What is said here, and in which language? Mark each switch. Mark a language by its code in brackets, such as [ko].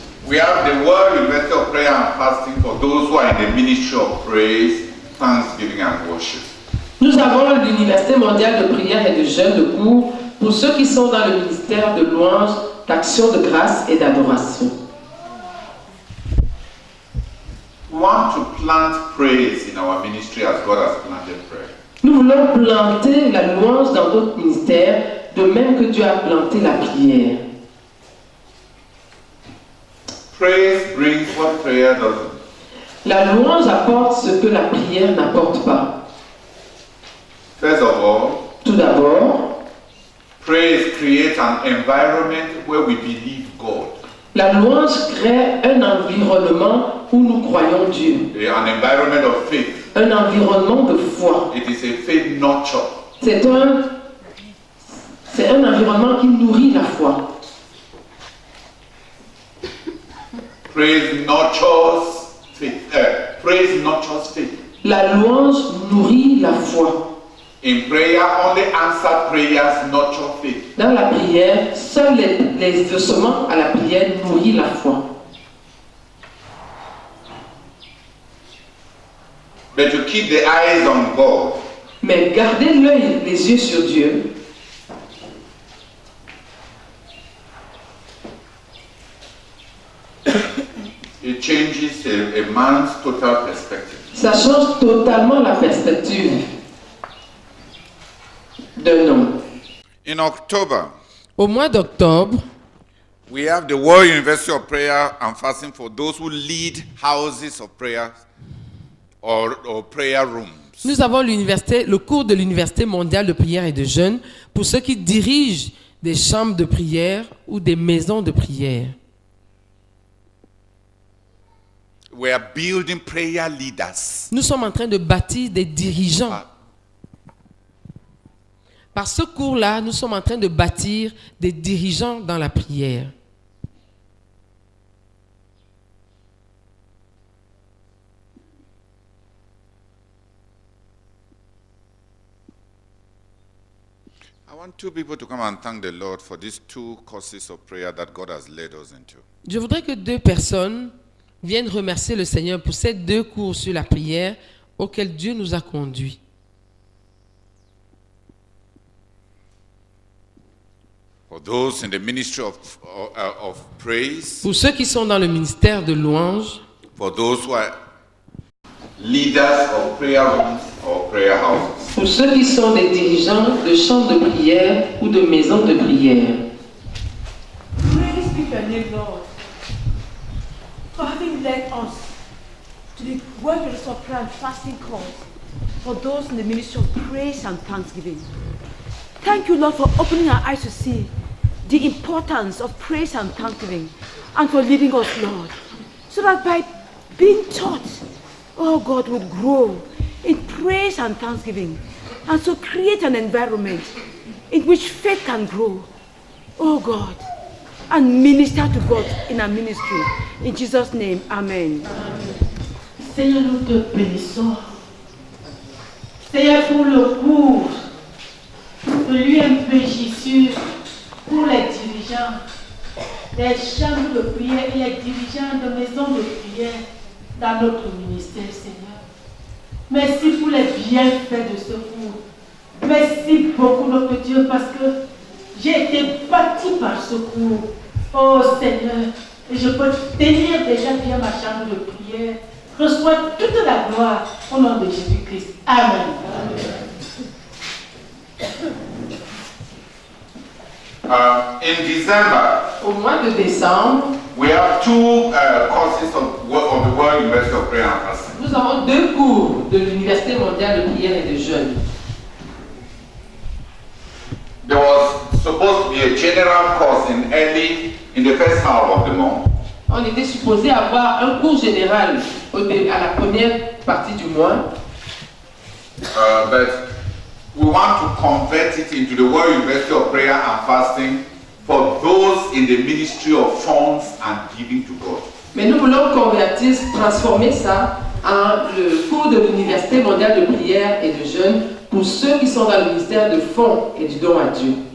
[en] we have the World University of Prayer and Fasting for those who are in the ministry of praise, thanksgiving and worship. [fr] nous avons l'Université mondiale de prière et de jeûne de cours pour ceux qui sont dans le ministère de louange, d'action de grâce et d'adoration. [en] We want to plant praise in our ministry as God has planted prayer. [fr] Nous voulons planter la louange dans notre ministère, de même que Dieu a planté la prière. [en] Praise brings what prayer doesn't. [fr] La louange apporte ce que la prière n'apporte pas. [en] First of all, [fr] Tout d'abord, [en] praise creates an environment where we believe God. [fr] la louange crée un environnement où nous croyons Dieu, [en] An environment of faith. [fr] un environnement de foi. [en] It is a faith nurture. [fr] C'est un environnement qui nourrit la foi. [en] Praise nurtures faith. Praise nurtures faith. [fr] La louange nourrit la foi. [en] In prayer, only answered prayers nurture faith. [fr] Dans la prière, seuls les ossements à la prière nourrissent la foi. [en] But to keep the eyes on God, [fr] Mais gardez l'œil, les yeux sur Dieu, [en] it changes a man's total perspective. [fr] ça change totalement la perspective d'un homme. [en] In October, [fr] Au mois d'octobre, [en] we have the World University of Prayer and Fasting for those who lead houses of prayer or prayer rooms. [fr] nous avons le cours de l'Université mondiale de prière et de jeûne pour ceux qui dirigent des chambres de prière ou des maisons de prière. [en] We are building prayer leaders. [fr] Nous sommes en train de bâtir des dirigeants. Par ce cours-là, nous sommes en train de bâtir des dirigeants dans la prière. [en] I want two people to come and thank the Lord for these two courses of prayer that God has led us into. [fr] Je voudrais que 2 personnes viennent remercier le Seigneur pour ces 2 cours sur la prière auxquels Dieu nous a conduits. [en] For those in the ministry of praise, [fr] Pour ceux qui sont dans le ministère de louange, [en] for those who are leaders of prayer rooms or prayer houses. [fr] Pour ceux qui sont des dirigeants de chambres de prière ou de maisons de prière. [en] Praise be your name, Lord, for having led us to the World University of Prayer and Fasting course for those in the ministry of praise and thanksgiving. Thank you, Lord, for opening our eyes to see the importance of praise and thanksgiving and for leading us, Lord, so that by being taught, oh God, will grow in praise and thanksgiving and so create an environment in which faith can grow, oh God, and minister to God in our ministry. In Jesus' name, amen. [fr] Seigneur, nous te bénissons. Seigneur, pour le cours de l'UMPJ pour les dirigeants des chambres de prière et les dirigeants de maisons de prière dans notre ministère, Seigneur. Merci pour les bienfaits de ce cours. Merci beaucoup, notre Dieu, parce que j'ai été bâti par ce cours. Oh Seigneur, et je peux tenir déjà bien ma chambre de prière. Reçois toute la gloire au nom de Jésus-Christ. Amen. [en] In December, [fr] Au mois de décembre, [en] we have two courses of the World University of Prayer and Fasting. [fr] nous avons 2 cours de l'Université mondiale de prière et de jeûne. [en] There was supposed to be a general course in the first half of the month. [fr] On était supposé avoir un cours général à la première partie du mois. [en] But we want to convert it into the World University of Prayer and Fasting for those in the ministry of funds and giving to God. [fr] Mais nous voulons convertir, transformer ça en le cours de l'Université mondiale de prière et de jeûne pour ceux qui sont dans le ministère de fonds et du don à Dieu.